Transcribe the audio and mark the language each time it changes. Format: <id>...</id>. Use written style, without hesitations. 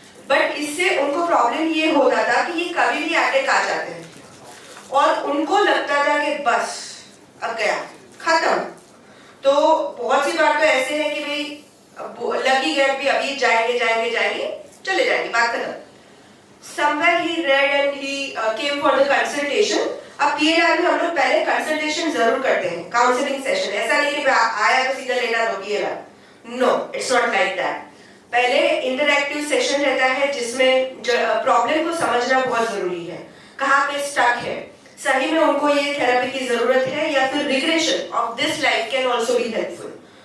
<hi>But इससे उनको problem ये होता था कि ये कभी भी अटैक आ जाते हैं और उनको लगता था कि बस अब गया, खत्म। तो बहुत सी बार तो ऐसे है कि भाई लगी गया भी अभी जाएंगे चले जाएंगे, बात खत्म।</hi> <en>Somewhere he read and he came for the consultation.</en> <hi>अब PLR में हम लोग पहले कंसल्टेशन जरूर करते हैं, काउंसलिंग सेशन। ऐसा नहीं कि आया तो सीधा लेना दो PLR,</hi> <en>No, it's not like that.</en> <hi>पहले इंटरैक्टिव सेशन रहता है जिसमें प्रॉब्लम को समझना बहुत जरूरी है, कहाँ पे स्टक है, सही में उनको ये थेरेपी की जरूरत है या फिर</hi> <en>Regression of this life can also be helpful.</en>